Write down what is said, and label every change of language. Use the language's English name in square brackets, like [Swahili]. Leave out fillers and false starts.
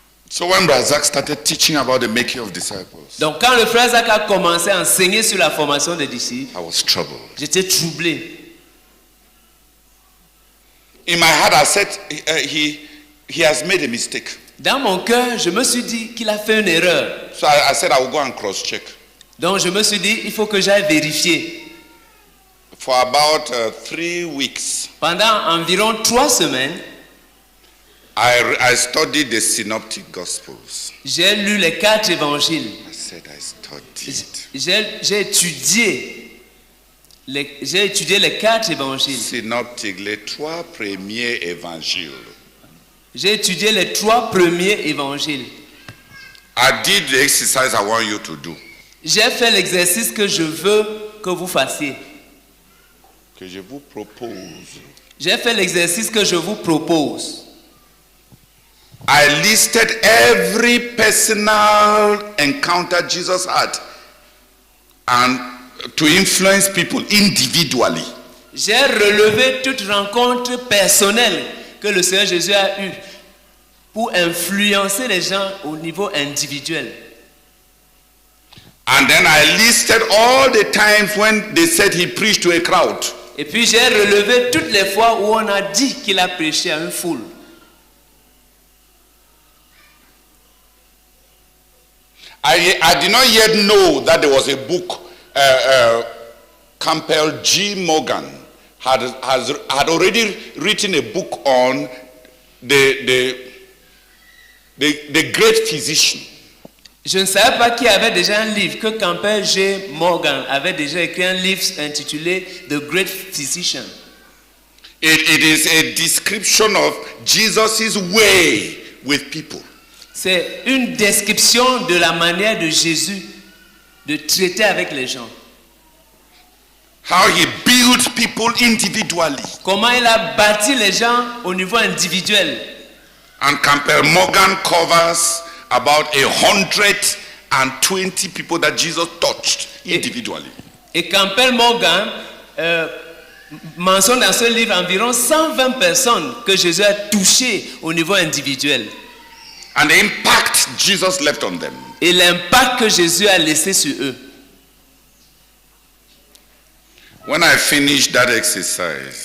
[English] So when Razak started teaching about the making of disciples, [French] Donc quand le frère Zach a commencé à enseigner sur la formation des disciples, [English] I was troubled. [French] j'étais troublé. [English] In my heart, I said, he has made a mistake. [French] Dans mon cœur, je me suis dit qu'il a fait une erreur. [English] So I said I will go and cross-check. [French] Donc je me suis dit, il faut que j'aille vérifier. [English] For about 3 weeks, [French] Pendant environ 3 semaines, [English] I studied the synoptic gospels. [French] j'ai lu les 4 évangiles. [English] I said I studied. [French] J'ai étudié les 4 évangiles. Synoptic, les 3 premiers évangiles. J'ai étudié les 3 premiers évangiles. [English] I did the exercise I want you to do. [French] J'ai fait l'exercice que je veux que vous fassiez. Que je vous propose. J'ai fait l'exercice que je vous propose. [English] I listed every personal encounter Jesus had and to influence people individually. [French] J'ai relevé toute rencontre personnelle que le Seigneur Jésus a eue pour influencer les gens au niveau individuel. [English] And then I listed all the times when they said he preached to a crowd. [French] Et puis j'ai relevé toutes les fois où on a dit qu'il a prêché à une foule. [English] I did not yet know that there was a book Campbell G. Morgan had already written a book on the great physician. [French] Je ne savais pas qu'il y avait déjà un livre, que Campbell G. Morgan avait déjà écrit un livre intitulé The Great Physician. [English] It is a description of Jesus' way with people. [French] C'est une description de la manière de Jésus de traiter avec les gens. [English] How he built people individually. [French] Comment il a bâti les gens au niveau individuel. [English] And Campbell Morgan covers about 120 people that Jesus touched individually. [French] Et Campbell Morgan mentionne dans ce livre environ 120 personnes que Jésus a touchées au niveau individuel. [English] And the impact Jesus left on them. [French] Et l'impact que Jésus a laissé sur eux. [English] When I finished that exercise,